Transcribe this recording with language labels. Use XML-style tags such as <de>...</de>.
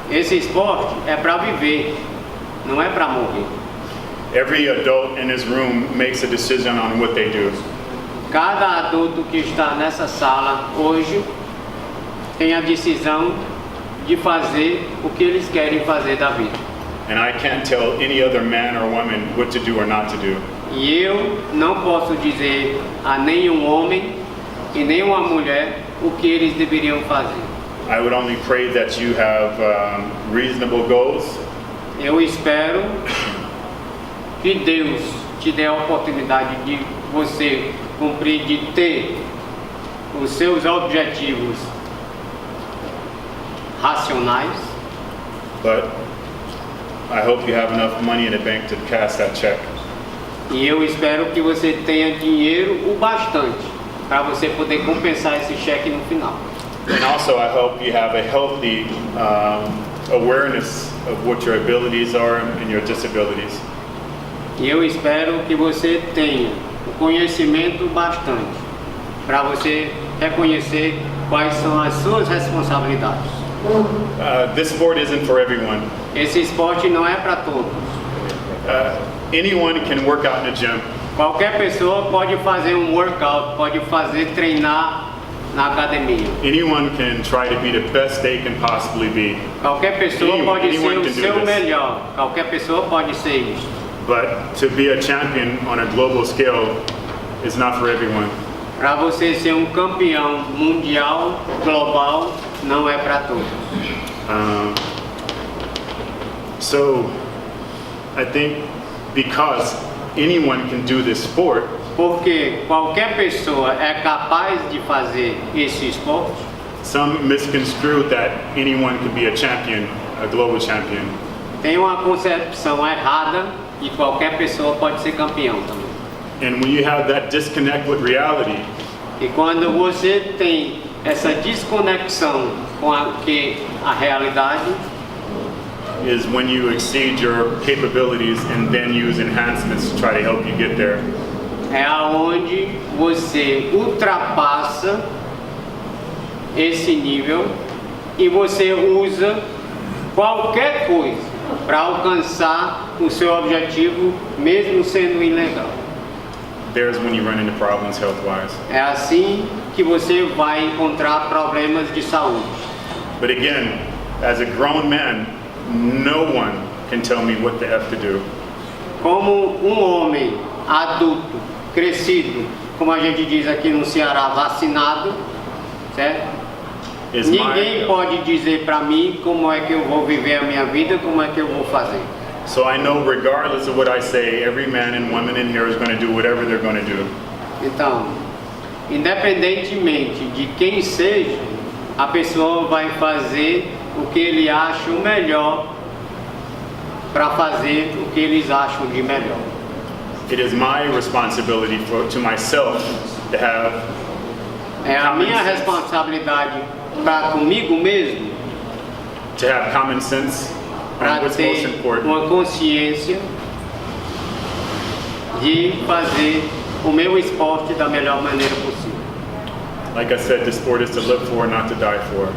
<pt>Esse esporte é para viver, não é para morrer.</pt> <en>Every adult in this room makes a decision on what they do.</en> <pt>Cada adulto que está nessa sala hoje tem a decisão de fazer o que eles querem fazer da vida.</pt> <en>And I can't tell any other man or woman what to do or not to do.</en> <pt>E eu não posso dizer a nenhum homem e nenhuma mulher o que eles deveriam fazer.</pt> <en>I would only pray that you have reasonable goals.</en> <pt>Eu espero que Deus te dê a oportunidade de você cumprir, de ter os seus objetivos racionais.</pt> <en>But I hope you have enough money in the bank to cash that check.</en> <pt>E eu espero que você tenha dinheiro o bastante para você poder compensar esse cheque no final.</pt> <en>And also I hope you have a healthy awareness of what your abilities are and your disabilities.</en> <pt>E eu espero que você tenha o conhecimento bastante para você reconhecer quais são as suas responsabilidades.</pt> <en>This sport isn't for everyone.</en> <pt>Esse esporte não é para todos.</pt> <en>Anyone can work out in the gym.</en> <pt>Qualquer pessoa pode fazer um workout, pode treinar na academia.</pt> <en>Anyone can try to be the best they can possibly be.</en> <pt>Qualquer pessoa pode ser</pt> <en>anyone</en> <pt>o</pt> <en>can do</en> <pt>seu</pt> <en>this.</en> <pt>melhor. Qualquer pessoa pode ser isso.</pt> <en>But to be a champion on a global scale is not for everyone.</en> <pt>Para você ser um campeão mundial, global, não é para todos.</pt> <en>So I think because anyone can do this sport,</en> <pt>Porque qualquer pessoa é capaz de fazer esse esporte.</pt> <en>some misconstrue that anyone can be a champion, a global champion.</en> <pt>Tem uma concepção errada e qualquer pessoa pode ser campeão também.</pt> <en>And when you have that disconnect with reality,</en> <pt>E quando você tem essa desconexão com a realidade,</pt> <en>is when you exceed your capabilities and then use enhancements to try to help you get there.</en> <pt>é aonde você ultrapassa esse nível e você usa qualquer coisa para alcançar o seu objetivo, mesmo sendo ilegal.</pt> <en>There's when you run into problems health-wise.</en> <pt>É assim que você vai encontrar problemas de saúde.</pt> <en>But again, as a grown man, no one can tell me what the F to do.</en> <pt>Como um homem adulto, crescido, como a gente diz aqui no Ceará, vacinado, certo? Ninguém pode dizer para mim como é que eu vou viver a minha vida, como é que eu vou fazer.</pt> <en>So I know regardless of what I say, every man and woman in here is going to do whatever they're going to do.</en> <pt>Então, independentemente de quem seja, a pessoa vai fazer o que ele acha o melhor para fazer o que eles acham de melhor.</pt> <en>It is my responsibility to myself to have</en> <pt>É a minha responsabilidade para comigo mesmo,</pt> <en>to have common sense on</en> <pt>para</pt> <en>what's most</en> <pt>ter</pt> <en>important.</en> <pt>uma consciência de fazer o meu esporte da melhor maneira possível.</pt> <en>Like I said, the sport is to live for, not to die for.</en>